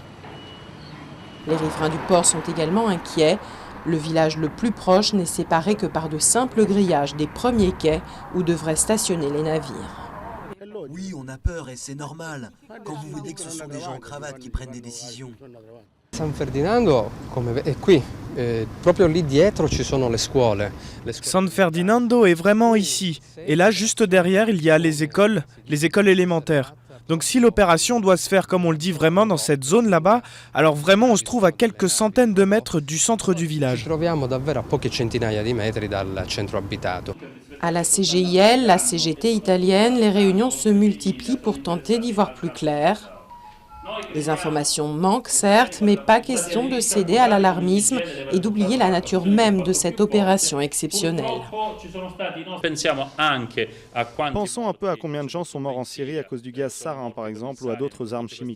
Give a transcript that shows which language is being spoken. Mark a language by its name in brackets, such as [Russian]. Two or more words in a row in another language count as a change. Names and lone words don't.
[French] Les riverains du port sont également inquiets. Le village le plus proche n'est séparé que par de simples grillages des premiers quais où devraient stationner les navires. Oui, on a peur et c'est normal, quand vous voyez que ce sont des gens en cravate qui prennent des décisions. [Italian] San Ferdinando è qui, proprio lì dietro ci sono le scuole. [French] San Ferdinando est vraiment ici. Et là, juste derrière, il y a les écoles élémentaires. Donc si l'opération doit se faire comme on le dit vraiment dans cette zone là-bas, alors vraiment on se trouve à quelques centaines de mètres du centre du village. [Italian] Ci troviamo davvero a poche centinaia di metri dal centro abitato. [French] À la CGIL, la CGT italienne, les réunions se multiplient pour tenter d'y voir plus clair. Les informations manquent certes, mais pas question de céder à l'alarmisme et d'oublier la nature même de cette opération exceptionnelle. Pensons un peu à combien de gens sont morts en Syrie à cause du gaz sarin, par exemple, ou à d'autres armes chimiques.